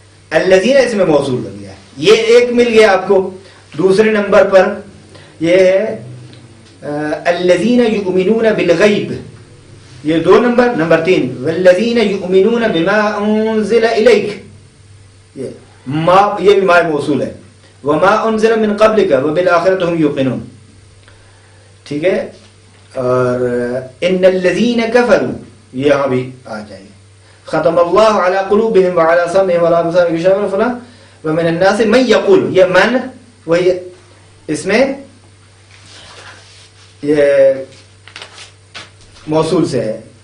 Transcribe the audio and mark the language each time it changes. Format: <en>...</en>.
<ur>الذین اس میں موصول بن گیا، یہ ایک مل گیا آپ کو. دوسرے نمبر پر یہ ہے</ur> <ar>الذین یؤمنون بالغیب،</ar> <ur>یہ 2 نمبر. نمبر 3</ur> <ar>والذین یؤمنون بما انزل الیک،</ar> <ur>یہ بھی ما موصول ہے.</ur> <ar>وما انزل من قبلک وبالآخرۃ هم یوقنون.</ar> <ur>ٹھیک ہے، اور</ur> <ar>ان الذین کفروا</ar> <ur>یہاں بھی آ جائے گا.</ur> <ar>ختم اللہ علی قلوبہم وعلی سمعہم وعلی ابصارہم غشاوۃ فلاں ومن الناس من یقول،</ar> <ur>یہ من وہی اس میں یہ موصول سے ہے.</ur>